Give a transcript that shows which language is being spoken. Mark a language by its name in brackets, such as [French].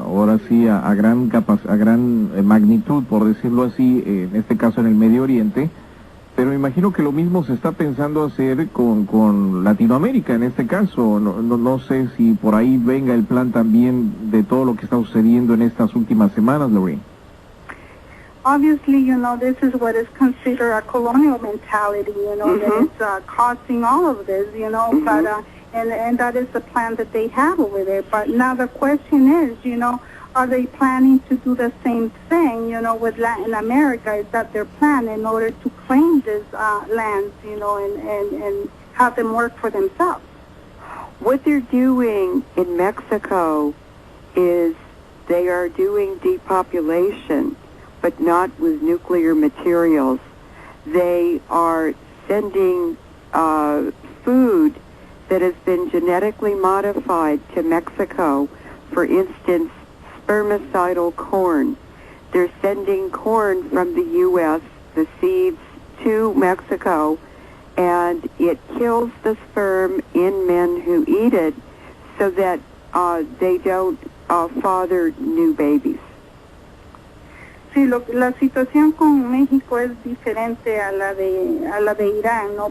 [Spanish] Ahora sí a gran magnitud, por decirlo así, en este caso en el Medio Oriente, Pero me imagino que lo mismo se está pensando hacer con Latinoamérica en este caso. No sé si por ahí venga el plan también de todo lo que está sucediendo en estas últimas semanas, Lorraine. [English] Obviously, this is what is considered a colonial mentality, that it's causing all of this, but, and that is the plan that they have over there. But now the question is, are they planning to do the same thing, with Latin America? Is that their plan in order to claim these lands, and have them work for themselves? What they're doing in Mexico is they are doing depopulation, but not with nuclear materials. They are sending food that has been genetically modified to Mexico. For instance, spermicidal corn. They're sending corn from the U.S., the seeds, to Mexico, and it kills the sperm in men who eat it so that they don't father new babies. [Spanish] Sí, la situación con México es diferente a la de Irán, ¿no?